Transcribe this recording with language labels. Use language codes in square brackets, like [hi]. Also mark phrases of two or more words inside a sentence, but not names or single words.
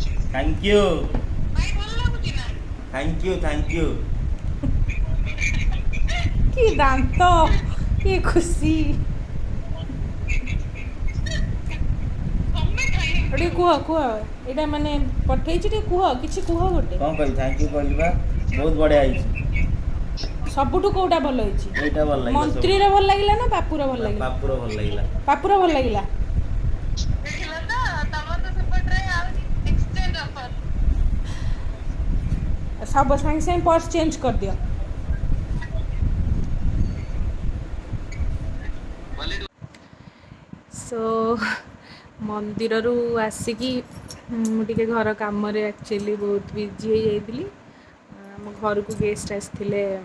[en] thank you thank you thank you [or] କି ଦାନ୍ତ କି ଖୁସି ଟିକେ କୁହ କୁହ ଏଇଟା ମାନେ ପଠେଇଛି ଟିକେ କୁହ କିଛି କୁହ ଗୋଟେ [bho] कौन कही [en] thank you [bho] कहली बा बहुत बढ़िया आई [or] ସବୁଠୁ କୋଉଟା ଭଲ ହେଇଛି ଏଇଟା ଭଲ ଲାଗିଲା ମନ୍ତ୍ରୀର ଭଲ ଲାଗିଲା ନା ପାପୁର ଭଲ ଲାଗିଲା पापुर ଭଲ ଲାଗିଲା ପାପୁର ଭଲ ଲାଗିଲା ସବୁ ସାଙ୍ଗେ ସାଙ୍ଗେ ପର୍ସ ଚେଞ୍ଜ କରିଦିଅ ସୋ ମନ୍ଦିରରୁ ଆସିକି ମୁଁ ଟିକେ ଘର କାମରେ ଆକ୍ଚୁଆଲି ବହୁତ ବିଜି ହେଇଯାଇଥିଲି ଆମ ଘରକୁ ଗେଷ୍ଟ ଆସିଥିଲେ